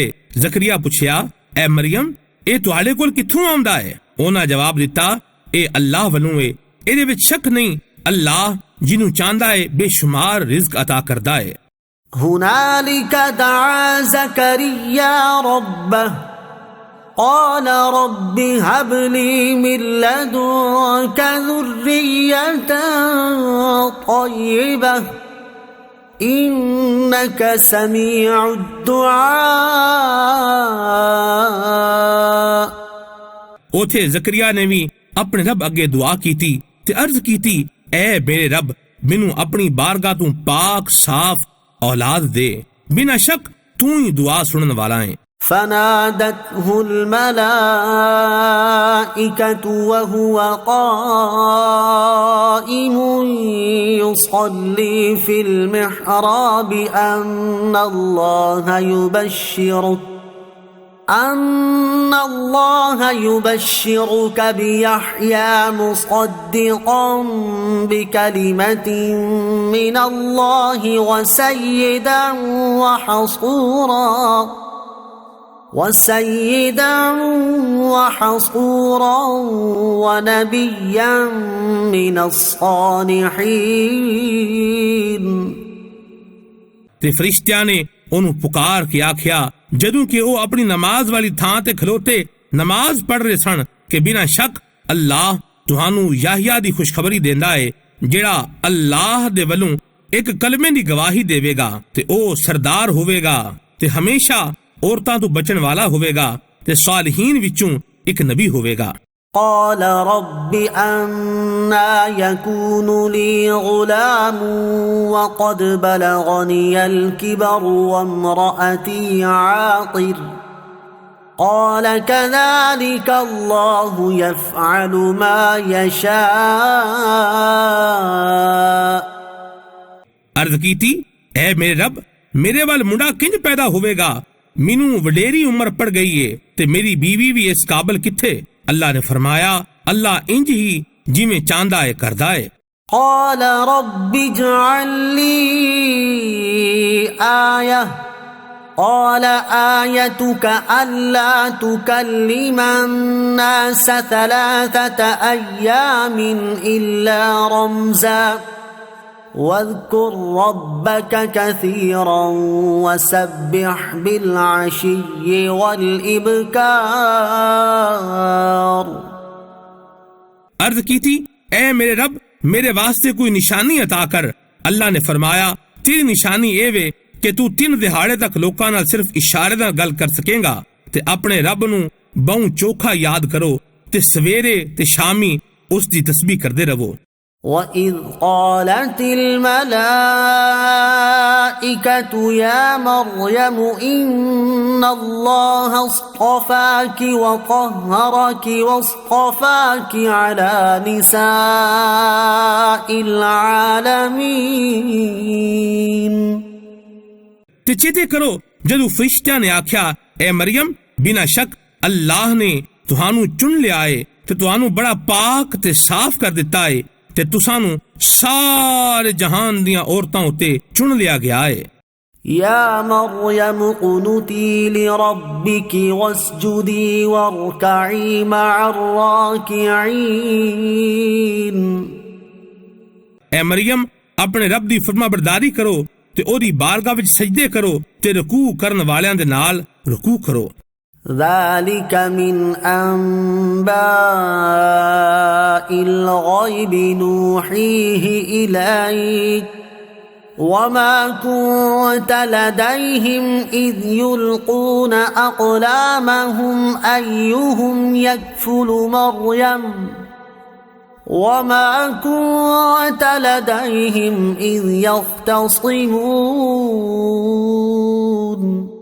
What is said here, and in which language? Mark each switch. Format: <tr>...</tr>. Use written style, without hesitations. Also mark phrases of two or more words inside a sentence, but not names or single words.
<pa>ਜ਼ਕਰੀਆ ਪੁੱਛਿਆ, ਐ ਮਰੀਅਮ ਏ ਤੁਹਾਡੇ ਕੋਲ ਕਿੱਥੋਂ ਆਉਂਦਾ ਹੈ? ਓਨਾ ਜਵਾਬ ਦਿੱਤਾ, ਏ ਅੱਲਾਹ ਵੱਲੋਂ ਹੈ, ਏਦੇ ਵਿੱਚ ਸ਼ੱਕ ਨਹੀਂ ਅੱਲਾਹ ਜਿਨੂੰ ਚਾਹੁੰਦਾ ਹੈ ਬੇਸ਼ੁਮਾਰ ਰਿਜ਼ਕ ਅਤਾ ਕਰਦਾ ਹੈ।</pa> <ar>هنالك دعا زكريا ربه قال رب هب لي من لدنك ذرية طيبة إنك سميع الدعاء.</ar> <pa>ਓਥੇ ਜ਼ਕਰੀਆ ਨੇ ਵੀ ਅਪਣੇ ਰੱਬ ਅੱਗੇ ਦੁਆ ਕੀਤੀ ਤੇ ਅਰਜ਼ ਕੀਤੀ, ਐ ਮੇਰੇ ਰੱਬ ਮੈਨੂੰ ਅਪਣੀ ਬਾਰਗਾਹ ਤੋਂ ਪਾਕ ਸਾਫ਼ ਔਲਾਦ ਦੇ, ਬਿਨਾ ਸ਼ੱਕ ਤੂੰ ਹੀ ਦੁਆ ਸੁਣਨ ਵਾਲਾ ਹੈ।</pa> <ar>فنادته الملائكة وهو قائم يصلي في المحراب أن الله يبشرك بيحيى مصدقا بكلمة من الله وسيدا وحصورا ونبيا من الصالحين.</ar> <pa>ਤੇ ਫ਼ਰਿਸ਼ਤਿਆਂ ਨੇ ਓਨੂੰ ਪੁਕਾਰ ਕੇ ਆਖਿਆ ਜਦੋਂ ਕਿ ਓ ਅਪਣੀ ਨਮਾਜ਼ ਵਾਲੀ ਥਾਂ ਤੇ ਖਲੋਤੇ ਨਮਾਜ਼ ਪੜ੍ਹ ਰਹੇ ਸਨ ਕਿ ਬਿਨਾ ਸ਼ੱਕ ਅੱਲਾਹ ਤੁਹਾਨੂੰ ਯਾਹੀਆ ਦੀ ਖ਼ੁਸ਼ਖ਼ਬਰੀ ਦੇਂਦਾ ਹੈ ਜਿਹੜਾ ਅੱਲਾਹ ਦੇ ਵੱਲੋਂ ਇੱਕ ਕਲਮੇ ਦੀ ਗਵਾਹੀ ਦੇਵੇਗਾ ਤੇ ਓ ਸਰਦਾਰ ਹੋਵੇਗਾ ਤੇ ਹਮੇਸ਼ਾ ਔਰਤਾਂ ਤੋਂ ਬਚਣ ਵਾਲਾ ਹੋਵੇਗਾ ਤੇ ਸਾਲਿਹੀਨ ਵਿੱਚੋਂ ਇੱਕ ਨਬੀ ਹੋਵੇਗਾ।</pa> <ar>قال رب أنا يكون لي غلام وقد بلغني الكبر وامرأتي عاقر قال كذلك الله يفعل ما يشاء।</ar> <pa>ਅਰਜ਼ ਕੀਤੀ, ਐ ਮੇਰੇ ਰੱਬ, ਮੇਰੇ ਵਾਲ ਮੁੰਡਾ ਕਿੰਜ ਪੈਦਾ ਹੋਵੇਗਾ? ਮੈਨੂੰ ਵਡੇਰੀ ਉਮਰ ਪੈ ਗਈ ਹੈ ਤੇ ਮੇਰੀ ਬੀਵੀ ਵੀ ਇਸ ਕਾਬਲ ਕਿੱਥੇ? ਅੱਲਾਹ ਨੇ ਫ਼ਰਮਾਇਆ, ਅੱਲਾਹ ਇੰਜ ਹੀ ਜਿਵੇਂ ਚਾਹੁੰਦਾ ਹੈ ਕਰਦਾ ਹੈ।</pa> <ar>قال رب اجعل لي آية قال آيتك ألا تكلم الناس 3 أيام إلا رمزا واذكر ربك كثيرا وسبح بالعشي والإبكار।</ar> <pa>ਅਰਜ਼ ਕੀਤੀ ਸੀ, ਐ ਮੇਰੇ ਰੱਬ, ਮੇਰੇ ਵਾਸਤੇ ਕੋਈ ਨਿਸ਼ਾਨੀ ਅਤਾ ਕਰ। ਅੱਲਾਹ ਨੇ ਫ਼ਰਮਾਇਆ, ਤੇਰੀ ਨਿਸ਼ਾਨੀ ਏ ਵੇ ਕਿ ਤੂੰ 3 ਦਿਹਾੜੇ ਤੱਕ ਲੋਕਾਂ ਨਾਲ ਸਿਰਫ਼ ਇਸ਼ਾਰੇ ਨਾਲ ਗੱਲ ਕਰ ਸਕੇਗਾ ਤੇ ਅਪਣੇ ਰੱਬ ਨੂੰ ਬਹੁ ਚੋਖਾ ਯਾਦ ਕਰੋ ਤੇ ਸਵੇਰੇ ਤੇ ਸ਼ਾਮੀਂ ਉਸਕੀ ਤਸਬੀਹ ਕਰਦੇ ਰਹੋ।</pa> <ar>وَإِذْ قَالَتِ الْمَلَائِكَةُ يَا مَرْيَمُ إِنَّ اللَّهَ اصْطَفَاكِ وَطَهَّرَكِ وَاصْطَفَاكِ عَلَى نِسَاءِ الْعَالَمِينَ।</ar> <pa>ਤੇ ਚੇਤੇ ਕਰੋ ਜਦੋਂ ਫ਼ਰਿਸ਼ਤਿਆਂ ਨੇ ਆਖਿਆ, ਏ ਮਰੀਅਮ, ਬਿਨਾ ਸ਼ੱਕ ਅੱਲਾਹ ਨੇ ਤੁਹਾਨੂੰ ਚੁਣ ਲਿਆ ਹੈ ਤੇ ਤੁਹਾਨੂੰ ਬੜਾ ਪਾਕ ਤੇ ਸਾਫ਼ ਕਰ ਦਿੱਤਾ ਹੈ ਤੇ ਤੁਸਾਨੂੰ ਸਾਰੇ ਜਹਾਨ ਦੀਆਂ ਔਰਤਾਂ ਉੱਤੇ ਚੁਣ ਲਿਆ ਗਿਆ ਹੈ।</pa> <ar>يا مريم اقنتي لربك واسجدي واركعي مع الراكعين.</ar> <pa>ਏ ਮਰੀਅਮ, ਅਪਣੇ ਰੱਬ ਦੀ ਫ਼ਰਮਾਬਰਦਾਰੀ ਕਰੋ ਤੇ ਓਦੀ ਬਾਰਗਾਹ ਵਿੱਚ ਸਜਦੇ ਕਰੋ ਤੇ ਰੁਕੂ ਕਰਨ ਵਾਲੀਆਂ ਦੇ ਨਾਲ ਰੁਕੂ ਕਰੋ।</pa> <ar>ذلك من أنباء الغيب نوحيه إليك وما كنت لديهم إذ يلقون أقلامهم أيهم يكفل مريم وما كنت لديهم إذ يختصمون।</ar>